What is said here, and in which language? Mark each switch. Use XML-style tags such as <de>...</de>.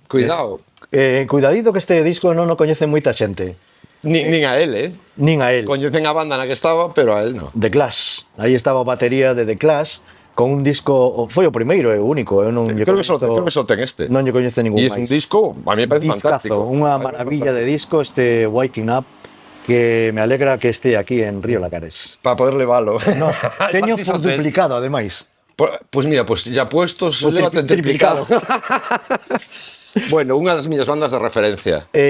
<gl>Cuidado. Cuidadito que este disco non o coñece moita xente. Nin a él, Nin a él. Coñecen a banda na que estaba, pero a él non. The Clash, aí estaba a batería de The Clash, con un disco, foi o primeiro e o único, eu non creo que só ten este. Non lle coñece ningún máis. E é un disco, a mí me parece fantástico. Unha maravilla de disco este Waking Up, que me alegra que este aquí en Río Lagares. Para poder levalo. No, teño por duplicado, ademais.</gl> <es>Pues mira, pues ya puestos, lévate triplicado.</es> <gl>Bueno, unha das miñas bandas de referencia.</gl>